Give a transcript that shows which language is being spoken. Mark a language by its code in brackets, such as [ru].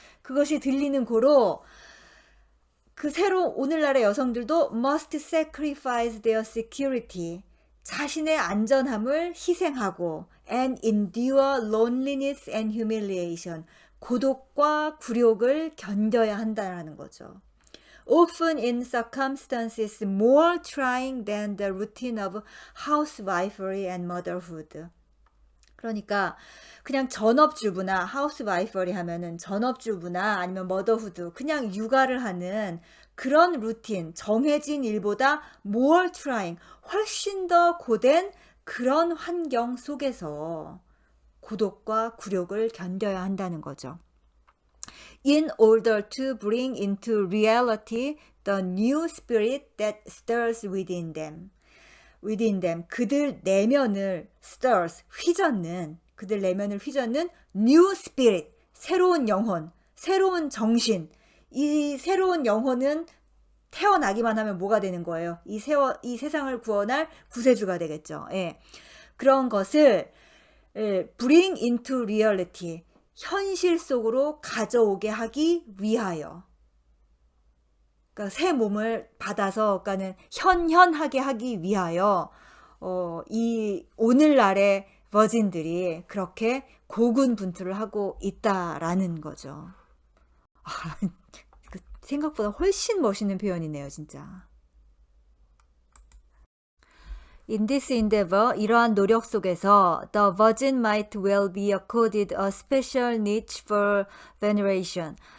[ko] 그것이 들리는 고로 그 오늘날의 여성들도 [en] must sacrifice their security, [ko] 자신의 안전함을 희생하고 [en] and endure loneliness and humiliation, [ko] 고독과 굴욕을 견뎌야 한다는 거죠. [en] Often in circumstances more trying than the routine of housewifery and motherhood. [ko] 그러니까 그냥 전업주부나 housewifery 하면은 전업주부나 아니면 motherhood, 그냥 육아를 하는 그런 루틴, 정해진 일보다 [en] more trying, [ko] 훨씬 더 고된 그런 환경 속에서 고독과 굴욕을 견뎌야 한다는 거죠. [en] In order to bring into reality the new spirit that stirs within them. [ko] 그들 내면을 stirs, 그들 내면을 휘젓는 [en] new spirit, [ko] 새로운 영혼, 새로운 정신. 이 새로운 영혼은 태어나기만 하면 뭐가 되는 거예요? 이 세상을 구원할 구세주가 되겠죠. 예. 그런 것을 [en] bring into reality, [ko] 현실 속으로 가져오게 하기 위하여. 그러니까 새 몸을 받아서, 그러니까는 현현하게 하기 위하여 이 오늘날의 버진들이 그렇게 고군분투를 하고 있다라는 거죠. 생각보다 훨씬 멋있는 표현이네요, 진짜. [en] In this endeavor, [ko] 이러한 노력 속에서 [en] the virgin might well be accorded a special niche for veneration.